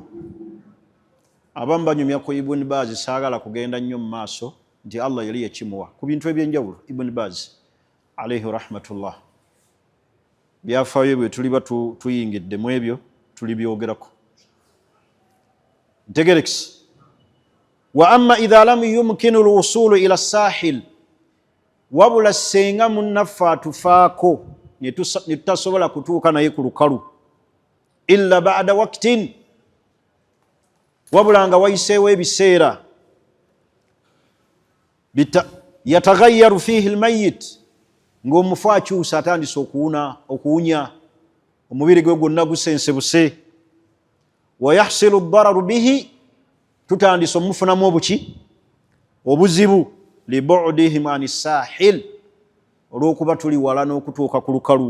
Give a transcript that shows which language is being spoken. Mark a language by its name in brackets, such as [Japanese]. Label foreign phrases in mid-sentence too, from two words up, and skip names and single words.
[Ganda] Abamu banyumya ku Ibn Baz, saagala kugenda nnyo mu maaso, nti Allah yali yakimuwa ku bintu ebyenjawulo. Ibn Baz [Arabic] عليه رحمة الله, [Ganda] byafaayo bwe tuliba tuyingidde mu ebyo tulibyogerako. Ntegerekese. [Arabic] وأما إذا لم يمكن الوصول إلى الساحل, [Ganda] wabula senga munnaffe atufaako ne tutasobola kutuuka naye ku lukalu, [Arabic] إلا بعد وقت, [Ganda] wabula nga wayiseewo ebiseera, [Arabic] يتغير فيه الميت, [Ganda] ng'omufu akyusa, atandise okuwunya, omubiri gwe gwonna gusensebuse. [Arabic] ويحصل الضرر به, [Ganda] tutandise omufunamu obuki? Obuzibu. [Arabic] لبعدهم عن الساحل, [Ganda] olw'okuba tuli wala n'okutuuka ku lukalu.